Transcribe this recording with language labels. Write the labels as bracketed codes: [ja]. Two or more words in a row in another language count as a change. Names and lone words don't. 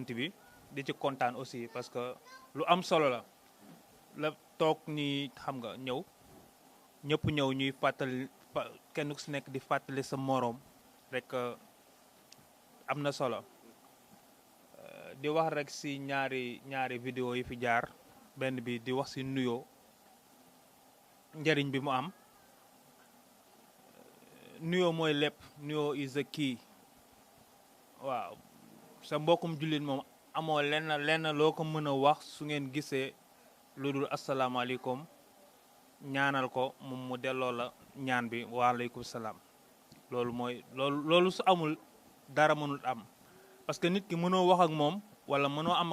[wo] bi di ci kontaan aussi [fr] parce que [wo] lu am solo la toog ni xam nga ñëpp ñëw ñuy fàttali kenn ku si nekk di fàttali sa moroom rek am na solo di wax rek si ñaari vidéo yi fi jaar benn bi di wax si nuyoo njëriñ bi mu am nuyoo mooy lépp nuyoo [en] is the key [wo] waaw sa mbokkum jullit moom amoo lenn loo ko mën a wax su ngeen gisee lu dul asalaamaaleykum ñaanal ko moom mu delloo la ñaan bi waaleykum salaam loolu su amul dara mënul am [fr] parce que [wo] nit ki mënoo wax ak moom wala mënoo am